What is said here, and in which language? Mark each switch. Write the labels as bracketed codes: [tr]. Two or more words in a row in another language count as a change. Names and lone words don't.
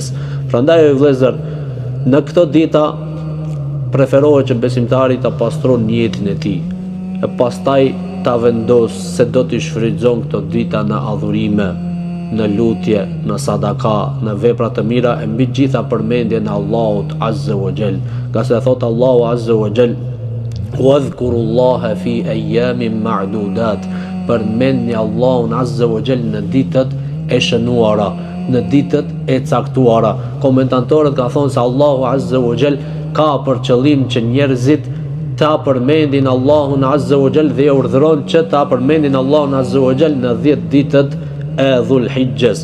[sq] Prandaj vëllezër, në këto dita preferohet që besimtari ta pastron jetën e tij, e pastaj ta vendos se do t'i shfrytëzon këto dita në adhurime, në lutje, në sadaka, në vepra të mira, e mbi gjitha përmendjen e Allahut [ar] عز وجل. [sq] Nga se thot Allahu [ar] عز وجل, "واذكروا الله في أيام معدودات", [sq] përmendni Allahun [ar] عز وجل [sq] në ditët e shënuara, në ditët e caktuara. Komentatorët ka thonë se Allahu [ar] عز وجل [sq] ka për qëllim që njerëzit ta përmendin Allahun [ar] عز وجل [sq] dhe urdhëron që ta përmendin Allahun [ar] عز وجل [sq] në 10 ditët e Dhulhijjes.